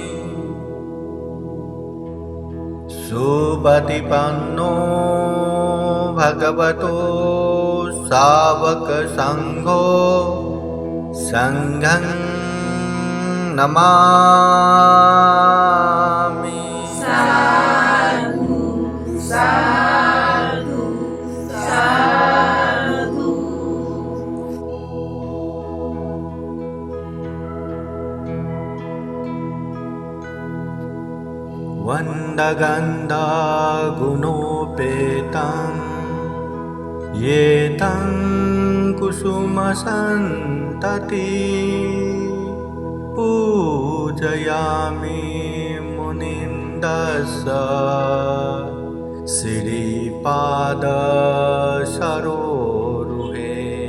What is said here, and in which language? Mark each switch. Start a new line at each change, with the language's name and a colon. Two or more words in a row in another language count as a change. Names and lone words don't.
Pali: सुपतिपन्नो भगवतो सावक संघो संघं नमामि। साधु साधु साधु। वन्दगन्धा गुणोपेतं ये तं कुसुमसन्तति पूजयामि मुनिन्दस्स श्रीपादसरोरुहे।